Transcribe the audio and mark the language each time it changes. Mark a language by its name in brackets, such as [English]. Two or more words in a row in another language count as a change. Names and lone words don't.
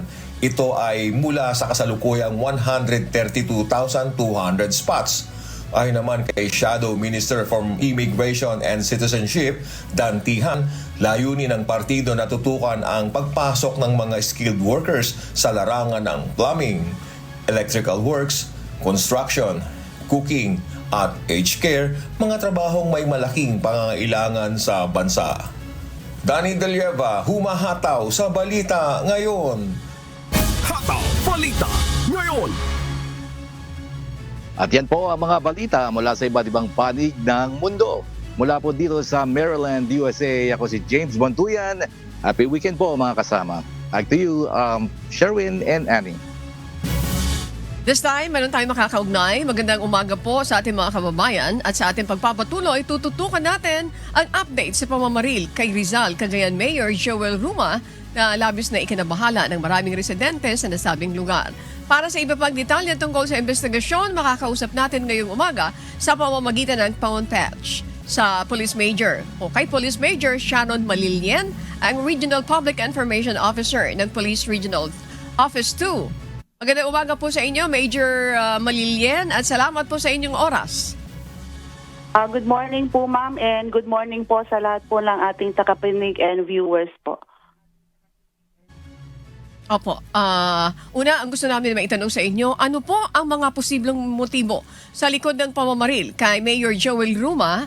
[Filipino] Ito ay mula sa kasalukuyang 132,200 spots. Ayon naman kay Shadow Minister for Immigration and Citizenship, Dan Tihan, layunin ng partido na tutukan ang pagpasok ng mga [English] skilled workers [Filipino] sa larangan ng plumbing, [English] electrical works, [Filipino] construction, cooking at [English] aged care, [Filipino] mga trabahong may malaking pangangailangan sa bansa. Danny Delieva, humahataw sa balita ngayon. Hataw Balita Ngayon. At yan po ang mga balita mula sa iba't ibang panig ng mundo. Mula po dito sa Maryland, USA, ako si James Bontuyan. [English] Happy weekend po mga kasama. Back to you, Sherwin and Annie. This time, [Filipino] meron tayong makakaugnay. Magandang umaga po sa ating mga kababayan at sa ating pagpapatuloy, tututukan natin ang update sa pamamaril kay Rizal, Cagayan Mayor Joel Ruma na labis na ikinabahala ng maraming residente sa nasabing lugar. Para sa iba pang detalye tungkol sa investigasyon, makakausap natin ngayong umaga sa pamamagitan ng [English] phone patch [Filipino] sa Police Major o kay Police Major Shannon Malilien, ang [English] Regional Public Information Officer [Filipino] ng Police Regional Office 2. Magandang umaga po sa inyo, Major Malilien, at salamat po sa inyong oras. [English] Good morning [Filipino] po, ma'am, [English] and good morning [Filipino] po sa lahat po ng ating takapinig [English] and viewers [Filipino] po. Opo. Una, ang gusto namin maitanong sa inyo, ano po ang mga posibleng motibo sa likod ng pamamaril kay Mayor Joel Ruma?